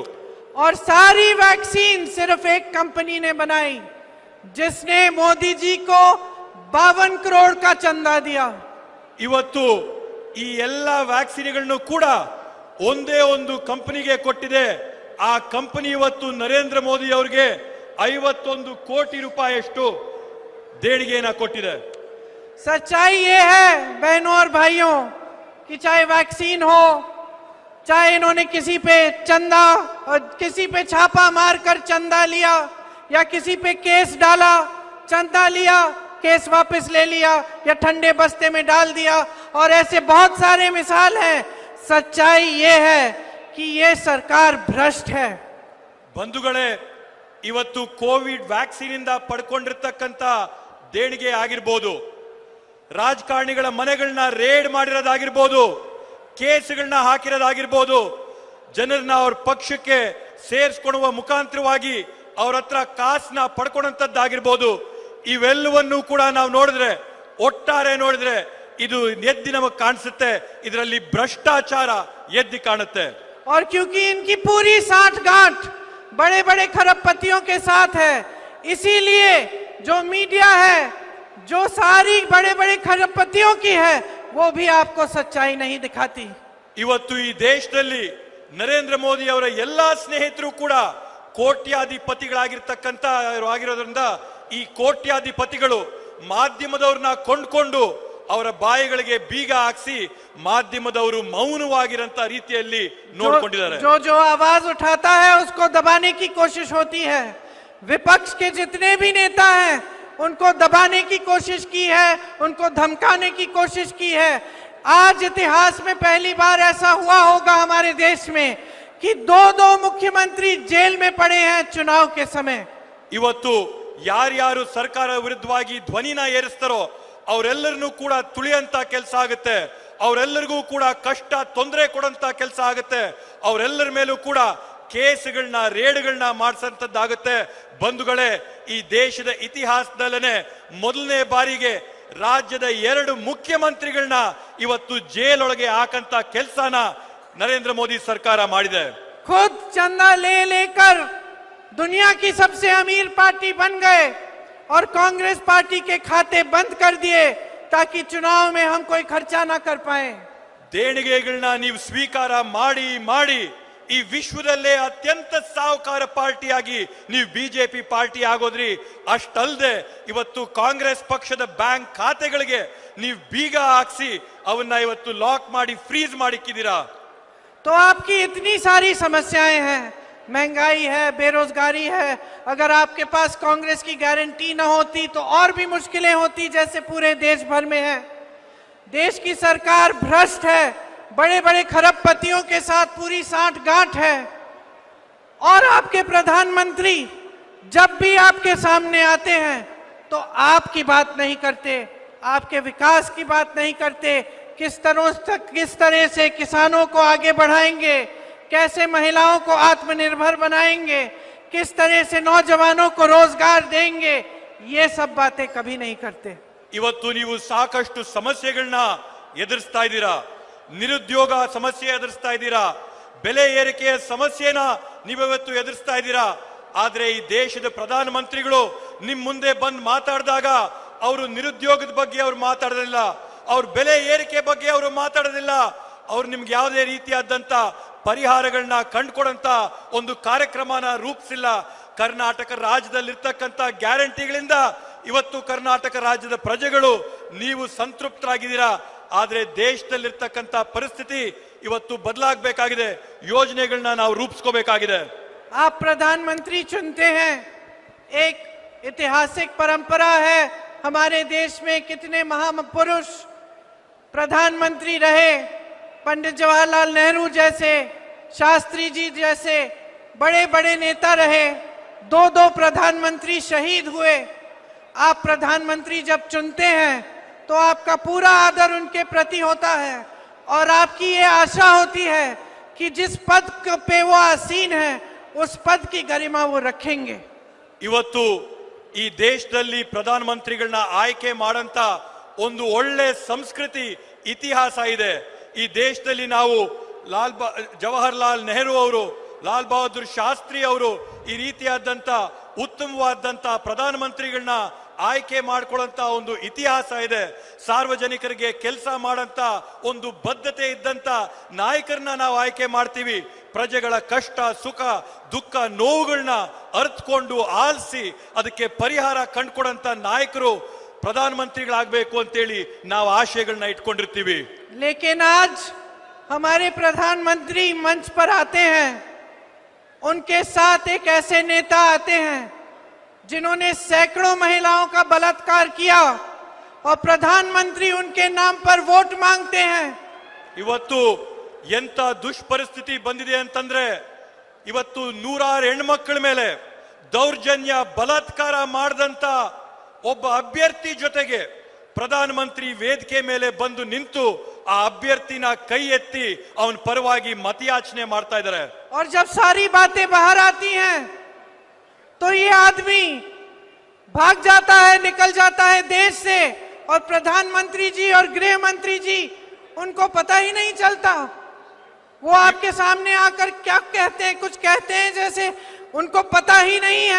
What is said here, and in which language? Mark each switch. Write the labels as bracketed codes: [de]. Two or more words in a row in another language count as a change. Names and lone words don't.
[hi] और सारी वैक्सीन सिर्फ एक कंपनी ने बनाई जिसने मोदी जी को 52 करोड़ का चंदा दिया। [kn] ಇವತ್ತು ಈ ಎಲ್ಲ ವ್ಯಾಕ್ಸಿನ್ಗಳನ್ನು ಕೂಡ ಒಂದೇ ಒಂದು ಕಂಪನಿಗೆ ಕೊಟ್ಟಿದೆ. ಆ ಕಂಪನಿ ಇವತ್ತು ನರೇಂದ್ರ ಮೋದಿ ಅವರಿಗೆ 51 ಕೋಟಿ ರೂಪಾಯಿಯಷ್ಟು ದೇಣಿಗೆಯನ್ನು ಕೊಟ್ಟಿದೆ. [hi] सच्चाई ये है बहनों और भाइयों कि चाहे वैक्सीन हो, चाहे इन्होंने किसी पे चंदा और किसी पे छापा मारकर चंदा लिया या किसी पे केस डाला, चंदा लिया, केस वापस ले लिया या ठंडे बस्ते में डाल दिया, और ऐसे बहुत सारे मिसाल हैं। सच्चाई ये है कि ये सरकार भ्रष्ट है। [kn] ಬಂಧುಗಳೇ, ಇವತ್ತು [en] covid vaccine [kn] ಇಂದ ಪಡ್ಕೊಂಡಿರ್ತಕ್ಕಂತ ದೇಣಿಗೆ ಆಗಿರ್ಬೋದು, ರಾಜಕಾರಣಿಗಳ ಮನೆಗಳನ್ನ ರೇಡ್ ಮಾಡಿರೋದಾಗಿರ್ಬೋದು, ಕೇಸ್ಗಳನ್ನ ಹಾಕಿರೋದಾಗಿರ್ಬೋದು, ಜನರನ್ನ ಅವ್ರ ಪಕ್ಷಕ್ಕೆ ಸೇರಿಸ್ಕೊಳ್ಳುವ ಮುಖಾಂತರವಾಗಿ ಅವ್ರ ಹತ್ರ ಕಾಸನ್ನ ಪಡ್ಕೊಂಡಂತದ್ದಾಗಿರ್ಬೋದು, ಇವೆಲ್ಲವನ್ನೂ ಕೂಡ ನಾವು ನೋಡಿದ್ರೆ, ಒಟ್ಟಾರೆ ನೋಡಿದ್ರೆ ಇದು ಎದ್ದಿ ನಮಗೆ ಕಾಣಿಸುತ್ತೆ. ಇದರಲ್ಲಿ ಭ್ರಷ್ಟಾಚಾರ ಎದ್ದಿ ಕಾಣುತ್ತೆ. [hi] और क्योंकि इनकी पूरी साठगांठ बड़े बड़े खरबपतियों के साथ है, इसीलिए जो मीडिया है, जो सारी बड़े बड़े खरबपतियों की है, वो भी आपको सच्चाई नहीं दिखाती। [kn] ಇವತ್ತು ಈ ದೇಶದಲ್ಲಿ ನರೇಂದ್ರ ಮೋದಿ ಅವರ ಎಲ್ಲಾ ಸ್ನೇಹಿತರು ಕೂಡ ಕೋಟ್ಯಾಧಿಪತಿಗಳಾಗಿರ್ತಕ್ಕಂತ ಆಗಿರೋದ್ರಿಂದ ಈ ಕೋಟ್ಯಾಧಿಪತಿಗಳು ಮಾಧ್ಯಮದವ್ರನ್ನ ಕೊಂಡ್ಕೊಂಡು ಅವರ ಬಾಯಿಗಳಿಗೆ ಬೀಗ ಹಾಕ್ಸಿ ಮಾಧ್ಯಮದವರು ಮೌನವಾಗಿರಂತ ರೀತಿಯಲ್ಲಿ ನೋಡ್ಕೊಂಡಿದ್ದಾರೆ. [hi] जो जो आवाज उठाता है उसको दबाने की कोशिश होती है। विपक्ष के जितने भी नेता हैं उनको दबाने की कोशिश की है, उनको धमकाने की कोशिश की है। आज इतिहास में पहली बार ऐसा हुआ होगा हमारे देश में कि दो मुख्यमंत्री जेल में पड़े हैं चुनाव के समय। [kn] ಇವತ್ತು ಯಾರ್ಯಾರು ಸರ್ಕಾರ ವಿರುದ್ಧವಾಗಿ ಧ್ವನಿನ ಏರಿಸ್ತಾರೋ ಅವರೆಲ್ಲರನ್ನೂ ಕೂಡ ತುಳಿಯಂತ ಕೆಲಸ ಆಗುತ್ತೆ, ಅವರೆಲ್ಲರಿಗೂ ಕೂಡ ಕಷ್ಟ ತೊಂದರೆ ಕೊಡಂತ ಕೆಲಸ ಆಗುತ್ತೆ, ಅವರೆಲ್ಲರ ಮೇಲೂ ಕೂಡ ಕೇಸ್ಗಳನ್ನ ರೇಡ್ಗಳನ್ನ ಮಾಡಿಸಂತದ್ದಾಗುತ್ತೆ. ಬಂಧುಗಳೇ, ಈ ದೇಶದ ಇತಿಹಾಸದಲ್ಲೇ ಮೊದಲನೇ ಬಾರಿಗೆ ರಾಜ್ಯದ 2 ಮುಖ್ಯಮಂತ್ರಿಗಳನ್ನ ಇವತ್ತು ಜೈಲೊಳಗೆ ಹಾಕಂತ ಕೆಲಸನ ನರೇಂದ್ರ ಮೋದಿ ಸರ್ಕಾರ ಮಾಡಿದೆ. [hi] खुद चंदा ले लेकर दुनिया की सबसे अमीर पार्टी बन गए और कांग्रेस पार्टी के खाते बंद कर दिए ताकि चुनाव में हम कोई खर्चा ना कर पाए. [kn] ದೇಣಿಗೆಗಳನ್ನ ನೀವು ಸ್ವೀಕಾರ ಮಾಡಿ ಮಾಡಿ ಈ ವಿಶ್ವದಲ್ಲೇ ಅತ್ಯಂತ ಸಾಹುಕಾರ ಪಾರ್ಟಿಯಾಗಿ ನೀವು ಬಿಜೆಪಿ ಪಾರ್ಟಿ ಆಗೋದ್ರಿ. ಅಷ್ಟಲ್ಲದೆ ಇವತ್ತು ಕಾಂಗ್ರೆಸ್ ಪಕ್ಷದ ಬ್ಯಾಂಕ್ ಖಾತೆಗಳಿಗೆ ನೀವು ಬೀಗ ಹಾಕ್ಸಿ ಅವನ್ನ ಇವತ್ತು ಲಾಕ್ ಮಾಡಿ ಫ್ರೀಸ್ ಮಾಡಿಕ್ಕಿದ್ದೀರಾ. [hi] तो आपकी इतनी सारी समस्याएं हैं, महंगाई है, बेरोजगारी है. अगर आपके पास कांग्रेस की गारंटी न होती तो और भी मुश्किलें होती जैसे पूरे देश भर में है. देश की सरकार भ्रष्ट है, बड़े बड़े खरबपतियों के साथ पूरी सांठ-गांठ है. और आपके प्रधानमंत्री जब भी आपके सामने आते हैं तो आपकी बात नहीं करते, आपके विकास की बात नहीं करते. किस तरह से किसानों को आगे बढ़ाएंगे, कैसे महिलाओं को आत्मनिर्भर बनाएंगे, किस तरह से नौजवानों को रोजगार देंगे, ये सब बातें कभी नहीं करते. [kn] ಇವತ್ತು ನೀವು ಸಾಕಷ್ಟು ಸಮಸ್ಯೆಗಳನ್ನ ಎದುರಿಸ್ತಾ ಇದ್ದೀರಾ. ನಿರುದ್ಯೋಗ ಸಮಸ್ಯೆ ಎದುರಿಸ್ತಾ ಇದ್ದೀರಾ, ಬೆಲೆ ಏರಿಕೆಯ ಸಮಸ್ಯೆನ ನೀವಿವತ್ತು ಎದುರಿಸ್ತಾ ಇದ್ದೀರಾ. ಆದ್ರೆ ಈ ದೇಶದ ಪ್ರಧಾನ ಮಂತ್ರಿಗಳು ನಿಮ್ ಮುಂದೆ ಬಂದು ಮಾತಾಡಿದಾಗ ಅವರು ನಿರುದ್ಯೋಗದ ಬಗ್ಗೆ ಅವ್ರು ಮಾತಾಡೋದಿಲ್ಲ, ಅವ್ರ ಬೆಲೆ ಏರಿಕೆ ಬಗ್ಗೆ ಅವರು ಮಾತಾಡೋದಿಲ್ಲ, ಅವ್ರು ನಿಮ್ಗೆ ಯಾವುದೇ ರೀತಿಯಾದಂತ ಪರಿಹಾರಗಳನ್ನ ಕಂಡುಕೊಡಂತ ಒಂದು ಕಾರ್ಯಕ್ರಮನ ರೂಪಿಸಿಲ್ಲ. ಕರ್ನಾಟಕ ರಾಜ್ಯದಲ್ಲಿರ್ತಕ್ಕಂಥ ಗ್ಯಾರಂಟಿಗಳಿಂದ ಇವತ್ತು ಕರ್ನಾಟಕ ರಾಜ್ಯದ ಪ್ರಜೆಗಳು ನೀವು ಸಂತೃಪ್ತರಾಗಿದ್ದೀರಾ. ಆದ್ರೆ ದೇಶದಲ್ಲಿರ್ತಕ್ಕಂಥ ಪರಿಸ್ಥಿತಿ ಇವತ್ತು ಬದಲಾಗಬೇಕಾಗಿದೆ, ಯೋಜನೆಗಳನ್ನ ನಾವು ರೂಪಿಸ್ಕೋಬೇಕಾಗಿದೆ. [hi] आप प्रधानमंत्री चुनते हैं, एक ऐतिहासिक परंपरा है हमारे देश में. कितने महापुरुष प्रधानमंत्री रहे, पंडित जवाहरलाल नेहरू जैसे, शास्त्री जी जैसे बड़े बड़े नेता रहे. 2 प्रधानमंत्री शहीद हुए. आप प्रधानमंत्री जब चुनते हैं तो आपका पूरा आदर उनके प्रति होता है और आपकी ये आशा होती है कि जिस पद पे वो आसीन है उस पद की गरिमा वो रखेंगे. [kn] ಇವತ್ತು ಈ ದೇಶದಲ್ಲಿ ಪ್ರಧಾನ ಮಂತ್ರಿಗಳನ್ನ ಆಯ್ಕೆ ಮಾಡಂತ ಒಂದು ಒಳ್ಳೆ ಸಂಸ್ಕೃತಿ ಇತಿಹಾಸ ಇದೆ. ಈ ದೇಶದಲ್ಲಿ ನಾವು ಜವಾಹರ್ಲಾಲ್ ನೆಹರು ಅವರು, ಲಾಲ್ ಬಹದ್ದೂರ್ ಶಾಸ್ತ್ರಿ ಅವರು ಈ ರೀತಿಯಾದಂತ ಉತ್ತಮವಾದಂತ ಪ್ರಧಾನ ಮಂತ್ರಿಗಳನ್ನ ಆಯ್ಕೆ ಮಾಡ್ಕೊಳ್ಳಂತ ಒಂದು ಇತಿಹಾಸ ಇದೆ. ಸಾರ್ವಜನಿಕರಿಗೆ ಕೆಲಸ ಮಾಡಂತ ಒಂದು ಬದ್ಧತೆ ಇದ್ದಂತ ನಾಯಕರನ್ನ ನಾವು ಆಯ್ಕೆ ಮಾಡ್ತೀವಿ. ಪ್ರಜೆಗಳ ಕಷ್ಟ ಸುಖ ದುಃಖ ನೋವುಗಳನ್ನ ಅರ್ಥಕೊಂಡು ಆಲಿಸಿ ಅದಕ್ಕೆ ಪರಿಹಾರ ಕಂಡುಕೊಡಂತ ನಾಯಕರು ಪ್ರಧಾನಮಂತ್ರಿಗಳಾಗಬೇಕು ಅಂತೇಳಿ ನಾವು ಆಶಯಗಳನ್ನ ಇಟ್ಕೊಂಡಿರ್ತೀವಿ. [hi] लेकिन आज हमारे प्रधानमंत्री मंच पर आते हैं, उनके साथ एक ऐसे नेता आते हैं जिन्होंने सैकड़ों महिलाओं का बलात्कार किया और प्रधानमंत्री उनके नाम पर वोट मांगते हैं. [kn] ಇವತ್ತು ಎಂತ ದುಷ್ಪರಿಸ್ಥಿತಿ ಬಂದಿದೆ ಅಂತಂದ್ರೆ ಇವತ್ತು ನೂರಾರು ಹೆಣ್ಮಕ್ಳ ಮೇಲೆ ದೌರ್ಜನ್ಯ ಬಲಾತ್ಕಾರ ಮಾಡದಂತ ಒಬ್ಬ ಅಭ್ಯರ್ಥಿ ಜೊತೆಗೆ ಪ್ರಧಾನಮಂತ್ರಿ ವೇದಿಕೆ ಮೇಲೆ ಬಂದು ನಿಂತು ಆ ಅಭ್ಯರ್ಥಿನ ಕೈ ಎತ್ತಿ ಅವನ ಪರವಾಗಿ ಮತಯಾಚನೆ ಮಾಡ್ತಾ ಇದ್ದಾರೆ. [hi] और जब सारी बातें बाहर आती हैं तो ये आदमी भाग जाता है, निकल जाता है देश से और प्रधानमंत्री जी और गृह मंत्री जी उनको पता ही नहीं चलता. वो आपके सामने आकर क्या कहते हैं, कुछ कहते हैं जैसे उनको पता ही नहीं है.